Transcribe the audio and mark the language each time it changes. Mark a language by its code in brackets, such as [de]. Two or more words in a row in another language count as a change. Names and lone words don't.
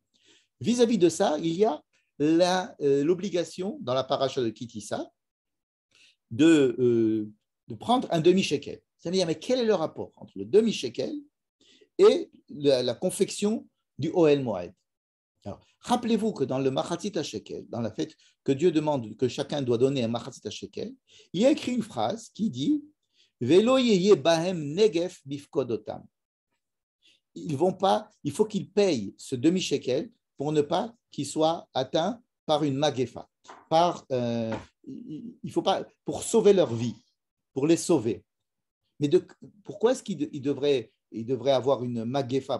[fr] Vis-à-vis de ça, il y a l'obligation dans la paracha de Kitissa de prendre un demi-shekel. C'est-à-dire, mais quel est le rapport entre le demi-shekel et la confection du Ohel Moed? Alors, rappelez-vous que dans le [he] מחצית השקל, [fr] dans la fête que Dieu demande que chacun doit donner un [he] מחצית השקל, [fr] il y a écrit une phrase qui dit [he] ולא יהיה בהם נגף בפקד אתם. [fr] Il faut qu'ils payent ce demi-shekel pour ne pas qu'il soit atteint par une magefa, il faut pas, pour sauver leur vie, pour les sauver. Mais pourquoi est-ce qu'il devrait avoir une magefa?